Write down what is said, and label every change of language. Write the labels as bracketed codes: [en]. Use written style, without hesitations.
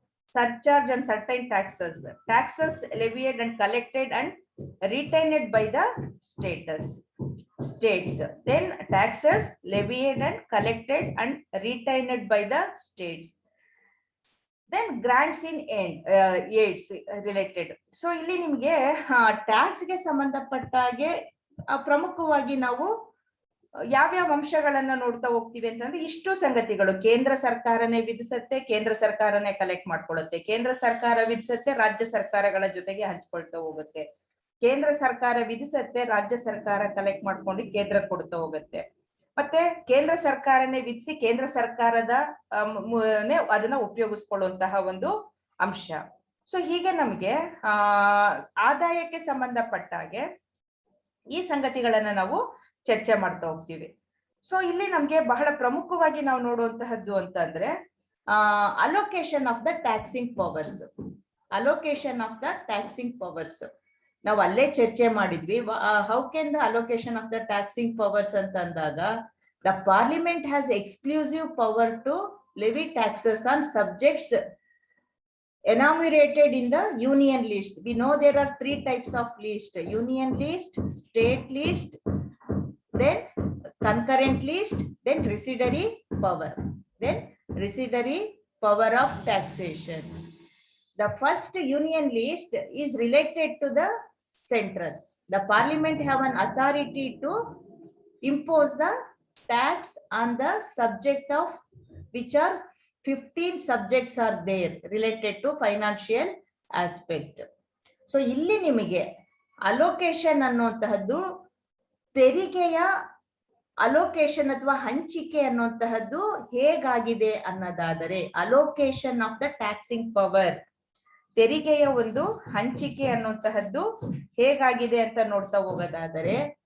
[en] Surcharge and certain taxes. Taxes levied and collected and retained by the states. states. Then taxes levied and collected and retained by the states. Then grants in aids related. [kn] So ಇಲ್ಲಿ ನಿಮ್ಗೆ tax ಗೆ ಸಂಬಂಧಪಟ್ಟ ಹಾಗೆ ಪ್ರಮುಖವಾಗಿ ನಾವು ಯಾವ್ಯಾವ ಅಂಶಗಳನ್ನ ನೋಡ್ತಾ ಹೋಗ್ತೀವಿ ಅಂತಂದ್ರೆ ಇಷ್ಟು ಸಂಗತಿಗಳು. ಕೇಂದ್ರ ಸರ್ಕಾರನೇ ವಿಧಿಸತ್ತೆ, ಕೇಂದ್ರ ಸರ್ಕಾರನೇ ಕಲೆಕ್ಟ್ ಮಾಡ್ಕೊಳ್ಳುತ್ತೆ, ಕೇಂದ್ರ ಸರ್ಕಾರ ವಿಧಿಸತ್ತೆ, ರಾಜ್ಯ ಸರ್ಕಾರಗಳ ಜೊತೆಗೆ ಹಂಚ್ಕೊಳ್ತಾ ಹೋಗುತ್ತೆ, ಕೇಂದ್ರ ಸರ್ಕಾರ ವಿಧಿಸತ್ತೆ, ರಾಜ್ಯ ಸರ್ಕಾರ ಕಲೆಕ್ಟ್ ಮಾಡ್ಕೊಂಡು ಕೇಂದ್ರ ಕೊಡ್ತಾ ಹೋಗುತ್ತೆ, ಮತ್ತೆ ಕೇಂದ್ರ ಸರ್ಕಾರನೇ ವಿಧಿಸಿ ಕೇಂದ್ರ ಸರ್ಕಾರದ ಅದನ್ನ ಉಪಯೋಗಿಸ್ಕೊಳ್ಳುವಂತಹ ಒಂದು ಅಂಶ. ಸೊ ಹೀಗೆ ನಮ್ಗೆ ಆದಾಯಕ್ಕೆ ಸಂಬಂಧಪಟ್ಟ ಹಾಗೆ ಈ ಸಂಗತಿಗಳನ್ನ ನಾವು ಚರ್ಚೆ ಮಾಡ್ತಾ ಹೋಗ್ತೀವಿ. ಸೊ ಇಲ್ಲಿ ನಮ್ಗೆ ಬಹಳ ಪ್ರಮುಖವಾಗಿ ನಾವು ನೋಡುವಂತಹದ್ದು ಅಂತಂದ್ರೆ [en] Allocation of the taxing powers. Allocation of the taxing powers [kn] ನಾವು ಅಲ್ಲೇ ಚರ್ಚೆ ಮಾಡಿದ್ವಿ. [en] how can the allocation of the taxing powers [kn] ಅಂತ ಅಂದಾಗ [en] The parliament has exclusive power to levy taxes on subjects enumerated in the union list. We know there are 3 types of list: union list, state list, then concurrent list, then residuary power, then residuary power of taxation. The first union list is related to the central. The parliament have an authority to impose the tax on the subject of which are 15 subjects are there related to financial aspect. [kn] So ಇಲ್ಲಿ ನಿಮಗೆ allocation ಅನ್ನುವಂತಹದ್ದು ತೆರಿಗೆಯ allocation ಅಥವಾ ಹಂಚಿಕೆ ಅನ್ನುವಂತಹದ್ದು ಹೇಗಾಗಿದೆ ಅನ್ನೋದಾದರೆ, [en] allocation of the taxing power, [kn] ತೆರಿಗೆಯ ಒಂದು ಹಂಚಿಕೆ ಅನ್ನುವಂತಹದ್ದು ಹೇಗಾಗಿದೆ ಅಂತ ನೋಡ್ತಾ ಹೋಗೋದಾದರೆ,